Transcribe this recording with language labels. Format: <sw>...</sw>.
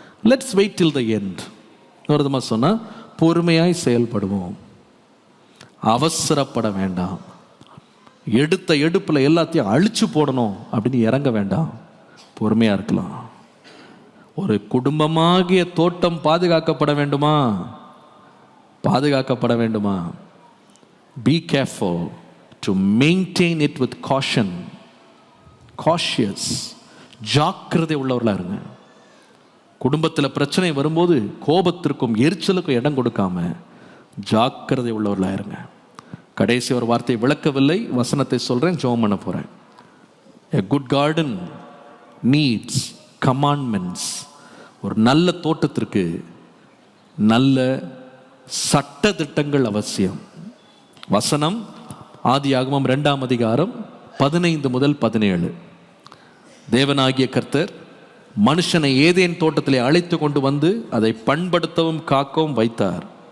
<en>Let's wait till the end.</en> <ta>ஒரு விதமாக சொன்னால், பொறுமையாய் செயல்படுவோம், அவசரப்பட வேண்டாம், எடுத்த எடுப்பில் எல்லாத்தையும் அழிச்சு போடணும் அப்படின்னு இறங்க வேண்டாம், பொறுமையாக இருக்கலாம். ஒரு குடும்பமாகிய தோட்டம் பாதுகாக்கப்பட வேண்டுமா? பாதுகாக்கப்பட வேண்டுமா?</ta> <en>Be careful to maintain it with caution.</en> <ta>Cautious, ஜாக்கிரதை உள்ளவர்களா இருங்க. குடும்பத்தில் பிரச்சனை வரும்போது கோபத்திற்கும் எரிச்சலுக்கும் இடம் கொடுக்காம ஜாக்கிரதை உள்ளவர்களா இருங்க. கடைசி ஒரு வார்த்தை விளக்கவில்லை, வசனத்தை சொல்றேன், ஜெபம் பண்ண போறேன்.</ta> <en>A good garden needs commandments.</en> <ta>ஒரு நல்ல தோட்டத்திற்கு நல்ல சட்ட திட்டங்கள் அவசியம். வசனம் ஆதியாகமம் 2ஆம் அதிகாரம் 15 முதல் 17. தேவனாகிய கர்த்தர் மனுஷனை ஏதேன் தோட்டத்திலே அழைத்து கொண்டு வந்து அதை பண்படுத்தவும் காக்கவும் வைத்தார்.</ta>